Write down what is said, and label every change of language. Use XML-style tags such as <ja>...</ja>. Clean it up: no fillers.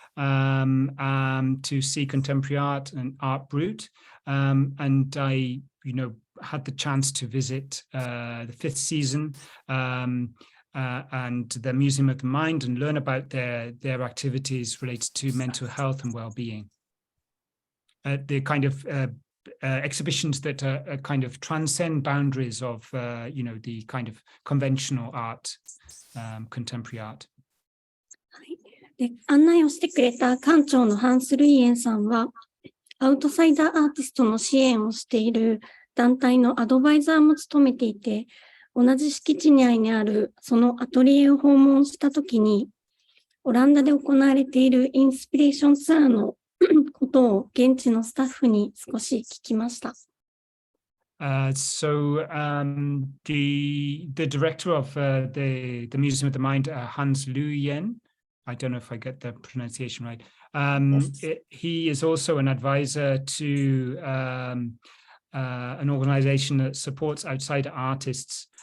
<en>To see contemporary art and Art Brut, and I, had the chance to visit the fifth season and the Museum of the Mind and learn about their activities related to mental health and well-being. The kind of exhibitions that kind of transcend boundaries of, the kind of conventional art, contemporary art.</en> <ja>で、案内をしてくれた館長のハンス・ルイエンさんは、アウトサイダーアーティストの支援をしている団体のアドバイザーも務めていて、同じ敷地内にあるそのアトリエを訪問したときに、オランダで行われているインスピレーションツアーのことを現地のスタッフに少し聞きました。</ja> <en>So the director of the Museum of the Mind, Hans Luyen,I don't know if I get the pronunciation right. He is also an advisor to an organization that supports outsider artists.</en>